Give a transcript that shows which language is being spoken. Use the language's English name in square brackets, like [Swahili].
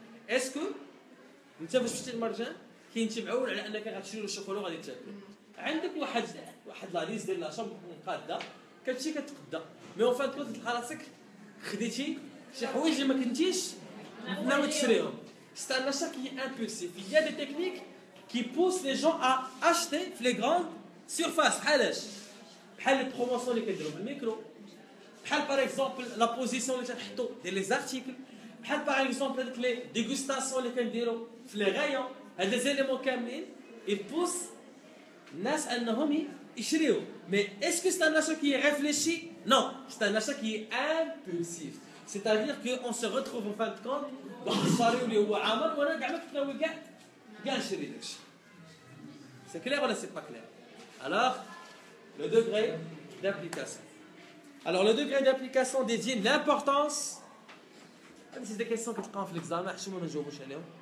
[Arabic] اسكو انت فاش شفتي المرجان كاين انت معول على انك غتشري له الشوكولا وغادي تاكل، عندك واحد لا ليست ديال لاشا مقاده كتمشي كتقدا، [French] مي اون فان [Arabic] كنت تلقى راسك خديتي شي حوايج اللي ما كنتيش ناوي تشريهم. [French] C'est un achat qui est impulsif. Il y a des techniques qui poussent les gens à acheter في les grandes surfaces. [Arabic] بحال les promotions اللي كيديروا بالميكرو، بحال [French] par exemple la position [Arabic] اللي تنحطوا ديال les articles، بحال par exemple هذيك [French] les dégustations [Arabic] اللي كنديروا في les rayons. هاد les éléments كاملين [French] ils poussent [Arabic] الناس انهم يشريوا. [French] Mais est-ce que c'est un achat qui est réfléchi? Non, c'est un achat qui est impulsif. C'est-à-dire qu'on se retrouve en fin de compte [Arabic] واحد الصاري اللي هو عامر وانا كاع ما كنت ناوي كاع نشري داكشي. [French] C'est clair ou c'est pas clair? Alors, le degré d'application. Alors, le degré d'application désigne l'importance. C'est des questions que tu prends en l'examen, je ne sais pas.